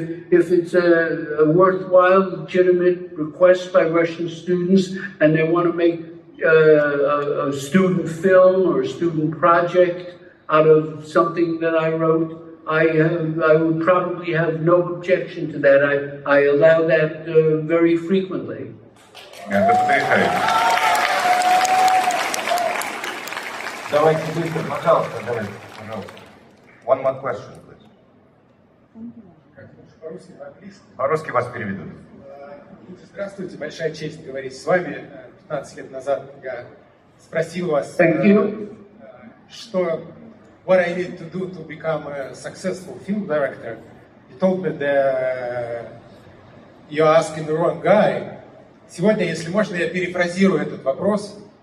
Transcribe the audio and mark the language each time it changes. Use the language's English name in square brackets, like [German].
[English] If it's a worthwhile, legitimate request by Russian students, and they want to make a student film or a student project out of something that I wrote, I would probably have no objection to that. I allow that very frequently. [Russian] Это потрясающе. Давайте быстро, пожалуйста, давайте, пожалуйста. [English] One more question, please. [Russian] По-русски, по-английски. По-русски вас переведут. Здравствуйте, большая честь говорить с вами. 15 лет назад я спросил вас, [English] Thank you. [Russian] что [English] what I need to do to become a successful film director. You told me that you're asking the wrong guy. [Russian] Сегодня, если можно, я перефразирую этот вопрос.